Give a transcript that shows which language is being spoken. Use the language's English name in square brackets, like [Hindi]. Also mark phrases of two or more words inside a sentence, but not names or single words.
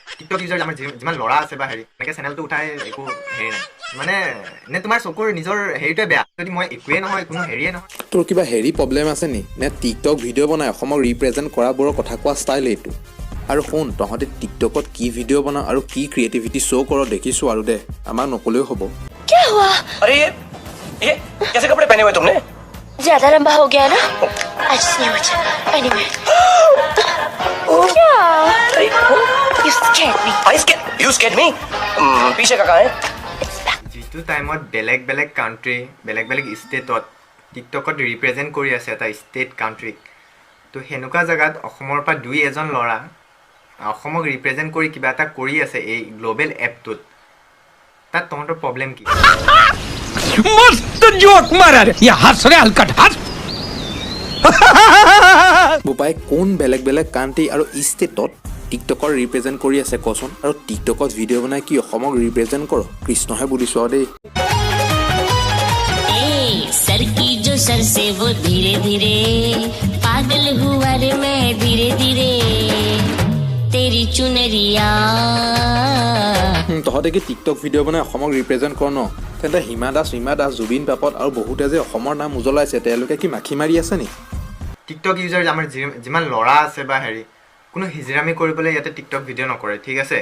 [English] TikTok user [Assamese] আমাৰ যিমান ল'ৰা আছে বা হেৰি এনেকৈ চেনেলটো উঠাই একো হেৰি নাই মানে, নে তোমাৰ চকুৰ নিজৰ হেৰিটোৱে বেয়া? যদি মই একোৱেই নহয়, কোনো হেৰিয়ে নহয়। তোৰ কিবা হেৰি প্ৰব্লেম আছে নি? নে [English] TikTok video' [Assamese] বনাই অসমক ৰিপ্ৰেজেণ্ট কৰাবোৰৰ কথা কোৱা ষ্টাইল এইটো? আৰু শুন, তহঁতে টিকটকত কি ভিডিঅ' বনাওঁ আৰু কি [English] creativity show' [Assamese] কৰ দেখিছোঁ আৰু দে, আমাক নক'লেও হ'ব। [Hindi] ये कैसे कपड़े पहने हुए तुमने? ज्यादा लंबा हो गया ना, आज नहीं बचा। [English] Anyway. क्या? You scared me. You scared me? [Hindi] पीछे का कहाँ है? [Assamese] যিটো টাইমত বেলেগ বেলেগ কাণ্ট্ৰি, বেলেগ বেলেগ ষ্টেটত টিকটকত ৰিপ্ৰেজেণ্ট কৰি আছে এটা ষ্টেট কাণ্ট্ৰিক, তো সেনেকুৱা জেগাত অসমৰ পৰা দুই এজন ল'ৰা অসমক ৰিপ্ৰেজেণ্ট কৰি কিবা এটা কৰি আছে এই গ্ল'বেল এপটোত, তাত তহঁতৰ প্ৰব্লেম কি? [Hindi] मस्त जोक मारा रे, ये हंस रे हलकट हंस। [Assamese] বোপাই কোন বেলেগ বেলেগ কাণ্ট্ৰি আৰু ষ্টেটত টিকটকৰ ৰিপ্ৰেজেণ্ট কৰি আছে কচোন? আৰু টিকটকত ভিডিঅ' বনাই কি অসমক ৰিপ্ৰেজেণ্ট কৰ? কৃষ্ণহে বুলিছোঁ আৰু দেই। [Hindi] सर की जो सर से वो धीरे धीरे पागल हुआ रे मैं धीरे धीरे तेरी चुनरिया। [Assamese] তহঁতে কি [English] TikTok video' [Assamese] বনাই অসমক ৰিপ্ৰেজেণ্ট কৰ ন? তেন্তে হিমা দাস, জুবিন পাপত আৰু বহুতে যে অসমৰ নাম উজ্বলাইছে, তেওঁলোকে কি মাখি মাৰি আছে নি? [English] TikTok user [Assamese] আমাৰ যিমান ল'ৰা আছে বা হেৰি, কোনো হিজৰামি কৰিবলৈ ইয়াতে [English] TikTok video' [Assamese] নকৰে, ঠিক আছে?